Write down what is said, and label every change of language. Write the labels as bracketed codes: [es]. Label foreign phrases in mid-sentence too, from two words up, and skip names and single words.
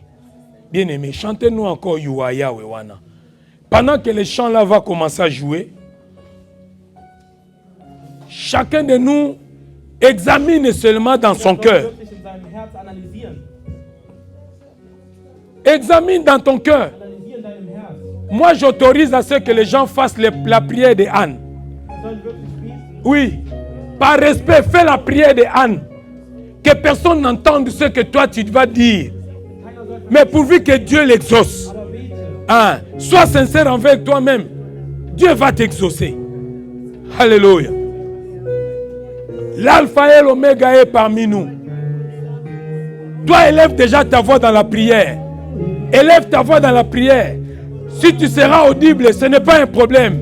[fr] Bien aimé, chantez-nous encore You are Yahweh. Wana. Pendant que le chant là va commencer à jouer, chacun de nous examine seulement dans son cœur. [de] Wirklich in seinem Herz analysieren. [fr] Examine dans ton cœur. [de] Analysier in deinem Herz. [fr] Moi, j'autorise à ce que les gens fassent la prière de Anne. [de] Wir sollen wirklich beten. [fr] Oui, par respect, fais la prière de Anne. Que personne n'entende ce que toi tu vas dire. [de] Keiner soll [fr] Mais pourvu que Dieu l'exauce. [de] aber bete. [fr] Hein? Sois sincère envers toi-même. Dieu va t'exaucer. Alléluia. L'alpha et l'oméga est parmi nous. Toi, élève déjà ta voix dans la prière. Élève ta voix dans la prière. Si tu seras audible, ce n'est pas un problème.